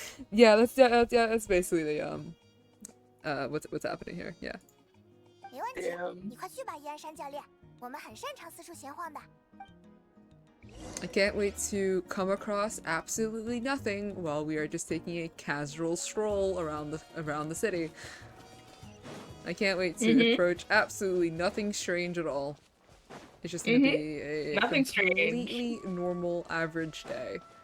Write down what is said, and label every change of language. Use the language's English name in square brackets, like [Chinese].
[English] Yeah, that's basically the what's happening here. Yeah. [Chinese] 没问题，你快去吧，伊安山教练，我们很擅长四处闲晃的。 [English] I can't wait to come across absolutely nothing while we are just taking a casual stroll around the city. I can't wait to approach absolutely nothing strange at all. It's just gonna be a completely normal average day.